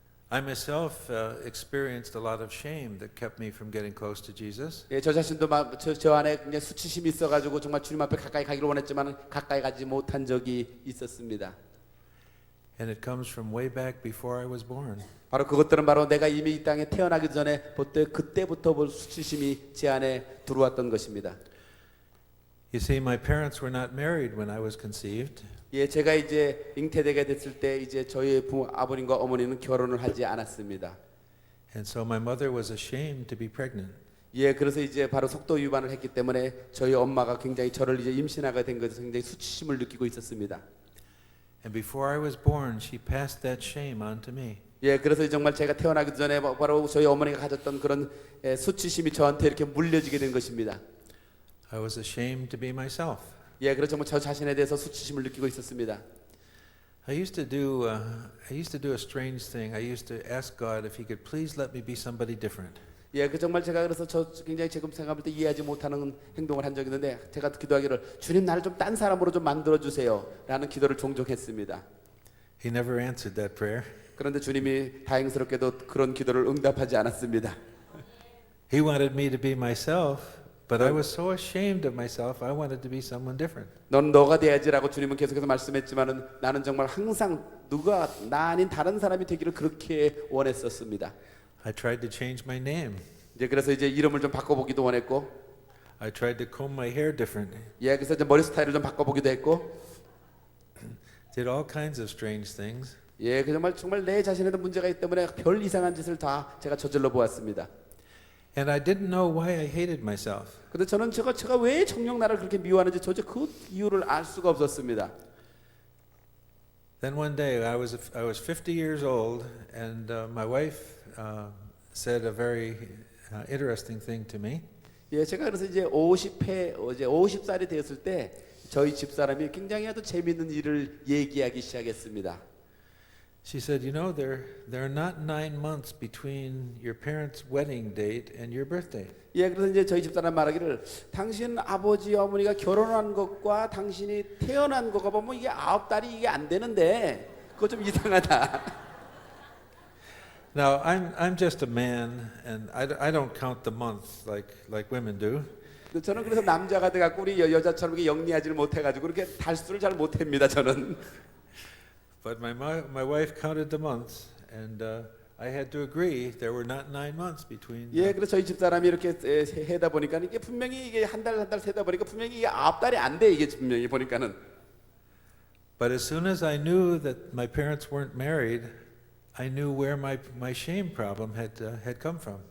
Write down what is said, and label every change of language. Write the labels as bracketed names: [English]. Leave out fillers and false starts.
[English] I myself experienced a lot of shame that kept me from getting close to Jesus. [Korean] 예, 저 자신도 저 안에 그냥 수치심이 있어가지고 정말 주님 앞에 가까이 가기를 원했지만 가까이 가지 못한 적이 있었습니다. [English] And it comes from way back before I was born. [Korean] 바로 그것들은 바로 내가 이미 이 땅에 태어나기 전에 그때부터 수치심이 제 안에 들어왔던 것입니다. [English] You see, my parents were not married when I was conceived. [Korean] 예, 제가 이제 잉태되게 됐을 때 이제 저희 아버님과 어머니는 결혼을 하지 않았습니다. [English] And so my mother was ashamed to be pregnant. [Korean] 예, 그래서 이제 바로 속도 위반을 했기 때문에 저희 엄마가 굉장히 저를 이제 임신하게 된 것에서 굉장히 수치심을 느끼고 있었습니다. [English] And before I was born, she passed that shame on to me. [Korean] 예, 그래서 정말 제가 태어나기 전에 바로 저희 어머니가 가졌던 그런 수치심이 저한테 이렇게 물려지게 된 것입니다. [English] I was ashamed to be myself. [Korean] 예, 그래서 정말 저 자신에 대해서 수치심을 느끼고 있었습니다. [English] I used to do a strange thing. I used to ask God if He could please let me be somebody different. [Korean] 예, 그 정말 제가 그래서 저 굉장히 지금 생각할 때 이해하지 못하는 행동을 한 적이 있는데 제가 기도하기를 주님 나를 좀 딴 사람으로 좀 만들어 주세요라는 기도를 종종 했습니다. [English] He never answered that prayer. [Korean] 그런데 주님이 다행스럽게도 그런 기도를 응답하지 않았습니다. [English] He wanted me to be myself, but I was so ashamed of myself. I wanted to be someone different. [Korean] 넌 너가 돼야지라고 주님은 계속해서 말씀했지만은 나는 정말 항상 누가 나 아닌 다른 사람이 되기를 그렇게 원했었습니다. [English] I tried to change my name. [Korean] 이제 그래서 이제 이름을 좀 바꿔보기도 원했고, [English] I tried to comb my hair different. [Korean] 예, 그래서 이제 머리 스타일을 좀 바꿔보기도 했고, [English] Did all kinds of strange things. [Korean] 예, 그 정말 내 자신에도 문제가 있기 때문에 별 이상한 짓을 다 제가 저질러 보았습니다. [English] And I didn't know why I hated myself. [Korean] 근데 저는 제가 왜 정녕 나를 그렇게 미워하는지 도저히 그 이유를 알 수가 없었습니다. [English] Then one day I was 50 years old, and my wife said a very interesting thing to me. [Korean] 예, 제가 그래서 이제 50살이 되었을 때 저희 집사람이 굉장히 아주 재미있는 일을 얘기하기 시작했습니다. [English] She said, "You know, there are not 9 months between your parents' wedding date and your birthday." [Korean] 예, 그래서 이제 저희 집사람 말하기를 당신 아버지 어머니가 결혼한 것과 당신이 태어난 거가 보면 이게 9달이 이게 안 되는데 그거 좀 이상하다. [English] Now I'm just a man, and I don't count the months like women do. [Korean] 저는 그래서 남자가 돼갖고 우리 여자처럼 이렇게 영리하지를 못해가지고 그렇게 달수를 잘 못합니다. 저는. [English] But my wife counted the months, and I had to agree there were not 9 months between. [Korean] 예, 그래서 저희 집사람이 이렇게 해다 보니까 이게 분명히 이게 한 달 세다 보니까 분명히 이게 9달이 안 돼 이게 분명히 보니까는. [English] But as soon as I knew that my parents weren't married, I knew where my shame problem had come from.